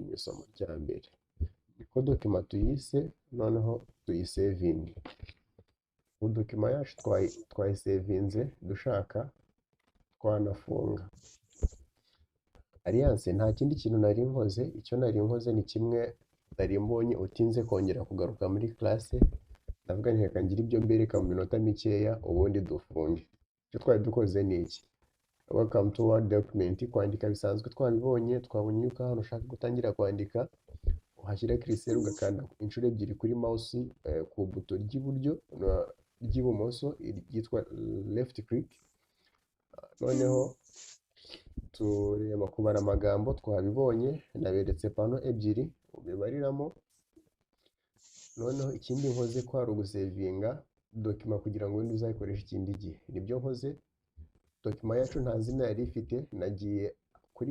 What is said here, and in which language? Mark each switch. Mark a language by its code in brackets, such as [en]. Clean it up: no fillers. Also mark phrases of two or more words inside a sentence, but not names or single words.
[rw] ni isomo rya mbere niko document tuyise noneho tuyisevinge document yacu twayisevinze dushaka twanafunga Alliance nta kindi kintu nari nkoze icyo nari nkoze ni kimwe nari mbonye utinze kongera kugaruka muri classe ndavuga nti reka ngira ibyo mbereka mu minota mikeya ubundi dufunge icyo twari dukoze ni iki [en] welcome to word document [rw] kwandika bisanzwe twabibonye twabonye yuko hano ushaka gutangira kwandika uhashyira curseur ugakanda inshuro ebyiri kuri mouse ku buto ry'iburyo ry'ibumoso ryitwa [en] left click [rw] noneho tureba kubara amagambo twabibonye naberetse pano ebyiri ubibariramo noneho ikindi nkoze ko ari ugusevinga document kugira ngo wenda uzayikoresha ikindi gihe nibyo nkoze document yacu nta zina yari ifite nagiye kuri